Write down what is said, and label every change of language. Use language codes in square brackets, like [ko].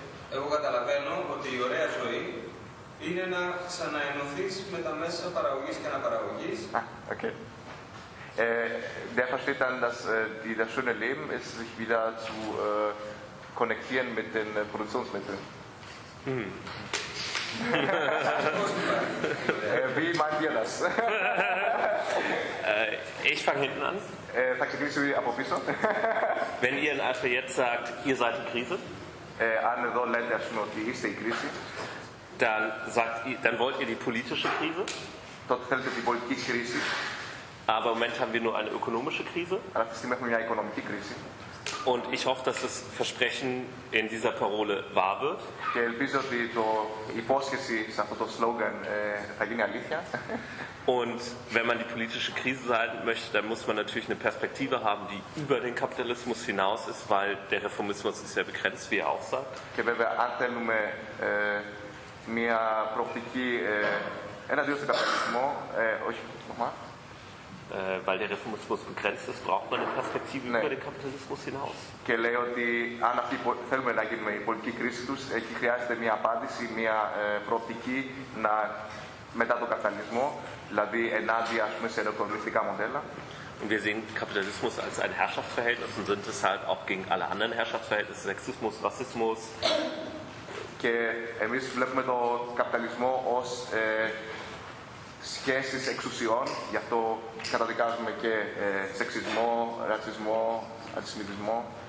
[el] εγώ καταλαβαίνω ότι η ωραία ζωή είναι να ξαναενωθείς με τα μέσα παραγωγής και αναπαραγωγής. Ah, okay. [de] Der versteht dann, dass das schöne Leben ist, sich wieder zu konnektieren mit den Produktionsmitteln. wie meint ihr das? ich fange hinten an. [el] Θα ξεκινήσω από πίσω. [de] Wenn ihr also jetzt sagt, ihr seid in Krise, [el] αν εδώ λέτε, ας πούμε, ότι είστε η κρίση, [de] dann wollt ihr die politische Krise, [el] τότε θέλετε την πολιτική κρίση, [de] aber im Moment haben wir nur eine ökonomische Krise, [el] αλλά αυτή τη στιγμή έχουμε μια οικονομική κρίση, [de] und ich hoffe, dass das Versprechen in dieser Parole wahr wird, [el] και ελπίζω ότι η υπόσχεση σε αυτό το slogan θα γίνει αλήθεια. [de] Und wenn man die politische Krise halten möchte, dann muss man natürlich eine Perspektive haben, die über den Kapitalismus hinaus ist, weil der Reformismus ist sehr begrenzt, wie er auch sagt. [el] Και βέβαια, αν θέλουμε μια προοπτική εναντίον στον καπιταλισμό, όχι, νομίζω. [de] Weil der Reformismus begrenzt ist, braucht man eine Perspektive über den Kapitalismus hinaus. [el] Και λέω ότι αν θέλουμε να γίνουμε η πολιτική κρίση τους, εκεί χρειάζεται μια απάντηση, μια προοπτική να μετά τον καπιταλισμό. Δηλαδή ενάντια, ας πούμε, σε ελεοικονομικά μοντέλα. [de] Und wir sehen Kapitalismus als ein Herrschaftsverhältnis und sind deshalb auch gegen alle anderen Herrschaftsverhältnisse, Sexismus, Rassismus. [el] Και εμείς βλέπουμε τον καπιταλισμό ως σχέσεις εξουσιών, γι' αυτό καταδικάζουμε και σεξισμό, ρατσισμό, αντισημιτισμό.